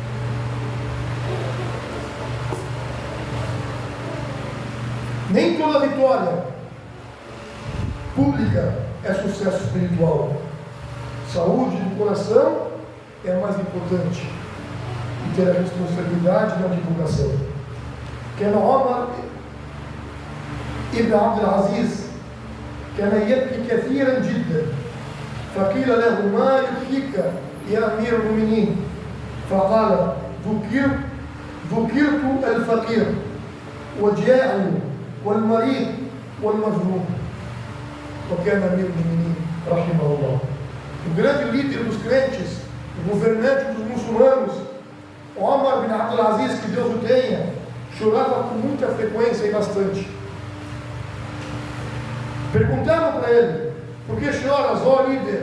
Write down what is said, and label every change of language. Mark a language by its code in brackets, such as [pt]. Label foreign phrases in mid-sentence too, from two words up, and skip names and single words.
[pt] Nem toda vitória pública é sucesso espiritual. Saúde do coração é mais importante e ter a responsabilidade na divulgação. [ar] كان عمر ابن عبد العزيز كان يبكي كثيرا جدا، فقيل له: ما يبكيك يا أمير المؤمنين؟ فقال: ذكرت الفقير والجائع والمريض والمظلوم. وكان أمير المؤمنين رحمه الله. [pt] O grande líder dos crentes, o governante dos muçulmanos, Omar bin Abdul Aziz, que Deus o tenha, chorava com muita frequência e bastante. Perguntaram para ele: por que choras, ó líder?